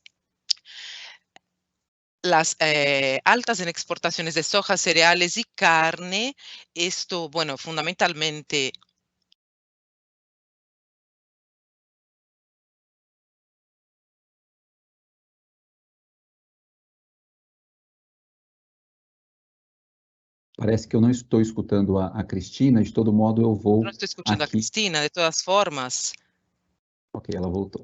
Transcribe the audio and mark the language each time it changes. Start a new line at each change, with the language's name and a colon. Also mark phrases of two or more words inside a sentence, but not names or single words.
Spanish: Las altas en exportaciones de soja, cereales y carne. Esto, bueno, fundamentalmente
Portuguese: Parece que eu não estou escutando a Cristina, de todo modo eu vou
Spanish: no estoy escuchando a
Portuguese: aqui.
Spanish: Cristina, de todas formas.
Portuguese: Ok, ela voltou.